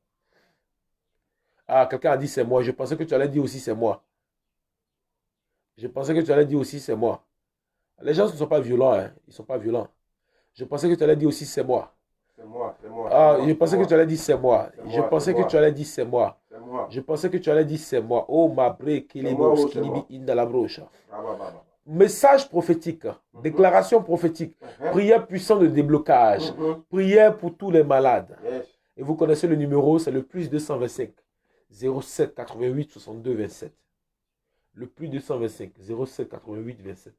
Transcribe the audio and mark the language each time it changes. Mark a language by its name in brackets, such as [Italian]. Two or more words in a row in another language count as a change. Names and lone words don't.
[French] Ah, quelqu'un a dit c'est moi. Je pensais que tu allais dire aussi c'est moi. Je pensais que tu allais dire aussi c'est moi. Les gens ne sont pas violents, hein. Ils ne sont pas violents. Je pensais que tu allais dire aussi c'est moi. C'est moi. Ah, je pensais que tu allais dire c'est moi. Je pensais que tu allais dire c'est moi. C'est moi. Je pensais que tu allais dire c'est moi. Oh, ma bre, kilibos, kilibi, indala brocha. Message prophétique, déclaration prophétique, prière puissante de déblocage, prière pour tous les malades. Yes. Et vous connaissez le numéro, c'est le plus 225 07 88 62 27. Le plus 225 07 88 27.